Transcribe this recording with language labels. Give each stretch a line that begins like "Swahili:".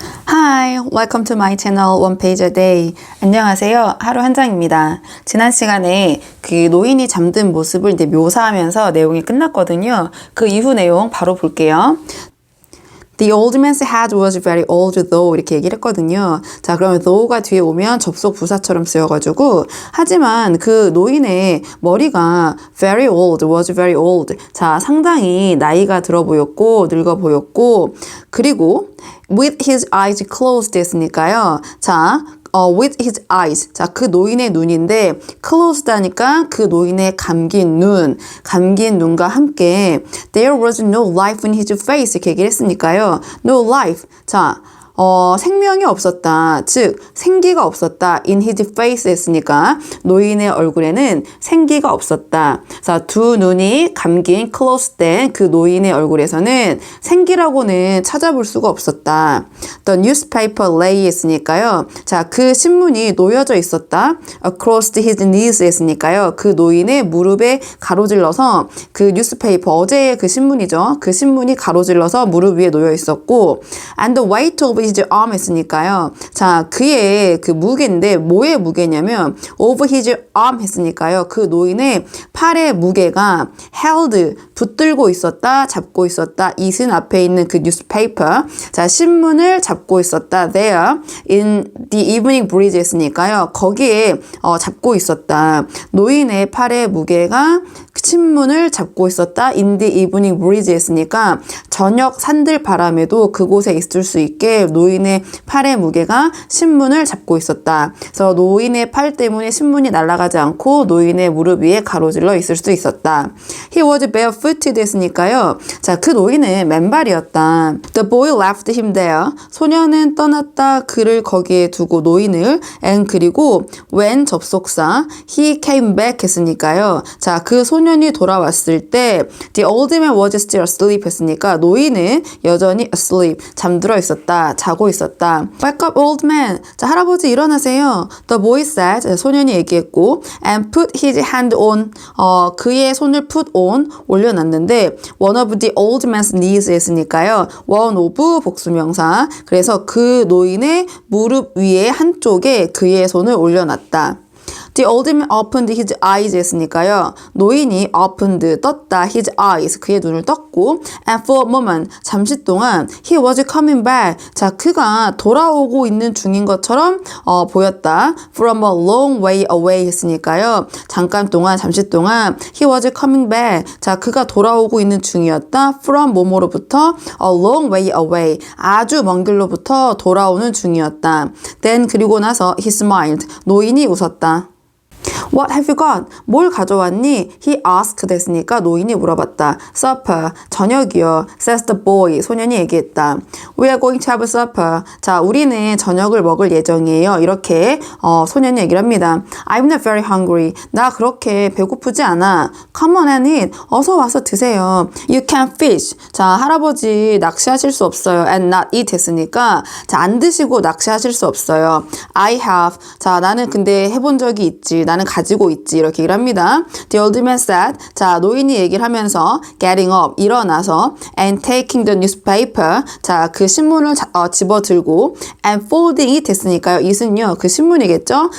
English: Hi, welcome to my channel One Page a Day.
Korean: 안녕하세요. 하루 한 장입니다. 지난 시간에 그 노인이 잠든 모습을 이제 묘사하면서 내용이 끝났거든요. 그 이후 내용 바로 볼게요.
English: The old man's head was very old though
Korean: 이렇게 얘기를 했거든요. 자, 그러면 though가 뒤에 오면 접속 부사처럼 쓰여가지고 하지만 그 노인의 머리가 very old,
English: was very old.
Korean: 자, 상당히 나이가 들어 보였고 늙어 보였고 그리고
English: with his eyes closed
Korean: 했으니까요.
English: 자, with his eyes.
Korean: 자, 그 노인의 눈인데 closed 하니까 그 노인의 감긴 눈과 함께
English: there was no life in his face
Korean: 이렇게 얘기를 했으니까요.
English: no life.
Korean: 자, 생명이 없었다. 즉, 생기가 없었다.
English: in his face
Korean: 했으니까 노인의 얼굴에는 생기가 없었다. 자, 두 눈이 감긴 closed 된 그 노인의 얼굴에서는 생기라고는 찾아볼 수가 없었다.
English: The newspaper lay 했으니까요.
Korean: 자, 그 신문이 놓여져 있었다.
English: across his knees 했으니까요.
Korean: 그 노인의 무릎에 가로질러서 그 newspaper, 어제의 그 신문이죠. 그 신문이 가로질러서 무릎 위에 놓여 있었고
English: and the weight of his arm
Korean: 했으니까요. 자, 그의 그 무게인데 뭐의 무게냐면
English: over his arm
Korean: 했으니까요. 그 노인의 팔의 무게가 held, 붙들고 있었다, 잡고 있었다. it은 앞에 있는 그 newspaper. 자, 신문을 잡고 있었다.
English: there in the evening breeze 했으니까요.
Korean: 거기에 잡고 있었다. 노인의 팔의 무게가 신문을 잡고 있었다.
English: in the evening breeze
Korean: 했으니까 저녁 산들 바람에도 그곳에 있을 수 있게 노인의 팔의 무게가 신문을 잡고 있었다. 그래서 노인의 팔 때문에 신문이 날아가지 않고 노인의 무릎 위에 가로질러 있을 수 있었다.
English: He was barefooted 했으니까요.
Korean: 자, 그 노인은 맨발이었다.
English: The boy left him there.
Korean: 소년은 떠났다. 그를 거기에 두고 노인을 and 그리고 when 접속사
English: he came back
Korean: 했으니까요. 자, 그 소년이 돌아왔을 때
English: the old man was still asleep
Korean: 했으니까 노인은 여전히 asleep, 잠들어 있었다, 자고 있었다.
English: Wake up, old man.
Korean: 자, 할아버지 일어나세요.
English: The boy said,
Korean: 소년이 얘기했고
English: and put his hand on,
Korean: 그의 손을
English: put on, 올려놨는데 one of the old man's knees 했으니까요. one of 복수명사.
Korean: 그래서 그 노인의 무릎 위에 한쪽에 그의 손을 올려놨다.
English: The old man opened his eyes 했으니까요. 노인이 opened, 떴다, his eyes,
Korean: 그의 눈을 떴고
English: and for a moment,
Korean: 잠시 동안
English: he was coming back.
Korean: 자, 그가 돌아오고 있는 중인 것처럼 보였다.
English: From a long way away 했으니까요.
Korean: 잠시 동안
English: he was coming back.
Korean: 자, 그가 돌아오고 있는 중이었다.
English: From 뭐뭐로부터 a long way away.
Korean: 아주 먼 길로부터 돌아오는 중이었다.
English: Then
Korean: 그리고 나서
English: he smiled.
Korean: 노인이 웃었다.
English: What have you got?
Korean: 뭘 가져왔니?
English: He asked
Korean: 했으니까 노인이 물어봤다. Supper, 저녁이요.
English: Says the boy,
Korean: 소년이 얘기했다.
English: We are going to have supper.
Korean: 자, 우리는 저녁을 먹을 예정이에요. 이렇게 소년이 얘기를 합니다.
English: I'm not very hungry.
Korean: 나 그렇게 배고프지 않아.
English: Come on and eat.
Korean: 어서 와서 드세요.
English: You can't fish.
Korean: 자, 할아버지 낚시하실 수 없어요.
English: And not eat
Korean: 했으니까 자, 안 드시고 낚시하실 수 없어요.
English: I have.
Korean: 자, 나는 근데 해본 적이 있지. 나는 가지고 있지. 이렇게 얘기를 합니다.
English: The old man said. 자,
Korean: 노인이 얘기를 하면서
English: getting up, 일어나서 and taking the newspaper.
Korean: 자, 그 신문을 집어들고
English: and folding it
Korean: 했으니까요. it은요, 그 신문이겠죠?